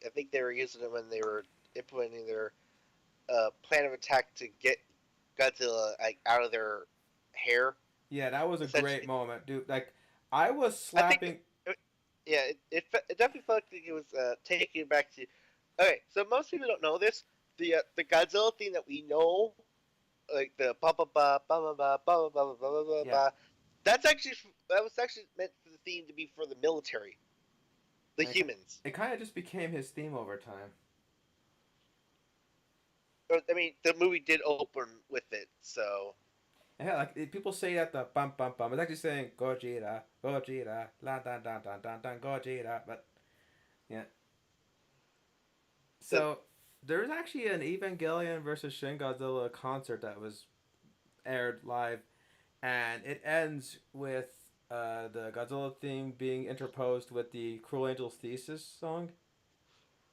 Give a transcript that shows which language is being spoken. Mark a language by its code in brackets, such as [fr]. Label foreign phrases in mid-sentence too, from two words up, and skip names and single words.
[en] I think they were using it when they were implementing their plan of attack to get Godzilla like out of their hair. Yeah, that was a great Essentially, moment, dude. Like, I was I think, slapping. yeah, it definitely felt like it was taking it back to. Okay, so most people don't know this. The Godzilla theme that we know, like the ba ba ba ba ba ba ba ba ba ba ba Yeah, ba, that was actually meant for the theme to be for the military, the and humans. it kind of just became his theme over time. I mean, the movie did open with it, so And hell, like, people say that the bum bum bum, it's actually saying Gojira, Gojira, la dan dan dan dan dan Gojira, but yeah. the So, there's actually an Evangelion versus Shin Godzilla concert that was aired live, and it ends with the Godzilla theme being interposed with the Cruel Angel's Thesis song.